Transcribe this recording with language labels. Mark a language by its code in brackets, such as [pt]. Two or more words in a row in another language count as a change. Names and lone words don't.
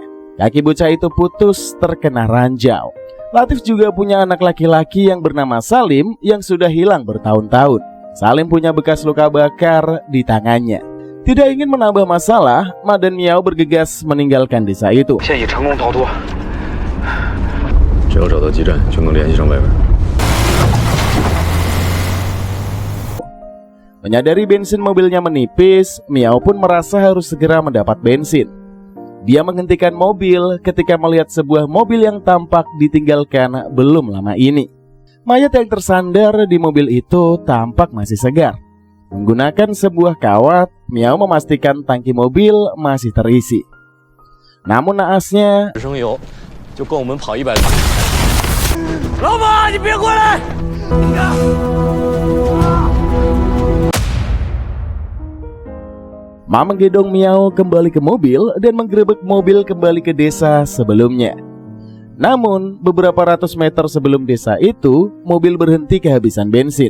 [id] Kaki bocah itu putus terkena ranjau. Latif juga punya anak laki-laki yang bernama Salim yang sudah hilang bertahun-tahun. Salim punya bekas luka bakar di tangannya. Tidak ingin menambah masalah, Ma dan Miao bergegas meninggalkan desa itu. [zh] 现已成功逃脱。只要找到基站，就能联系上外边。 [id] Menyadari bensin mobilnya menipis, Miao pun merasa harus segera mendapat bensin. Dia menghentikan mobil ketika melihat sebuah mobil yang tampak ditinggalkan belum lama ini. Mayat yang tersandar di mobil itu tampak masih segar. Menggunakan sebuah kawat, Miao memastikan tangki mobil masih terisi. Namun naasnya, [zh] 升油就够我们跑100趟。老板，你别过来！ [id] Ma menggendong Miao kembali ke mobil dan menggerebek mobil kembali ke desa sebelumnya. Namun, beberapa ratus meter sebelum desa itu, mobil berhenti kehabisan bensin.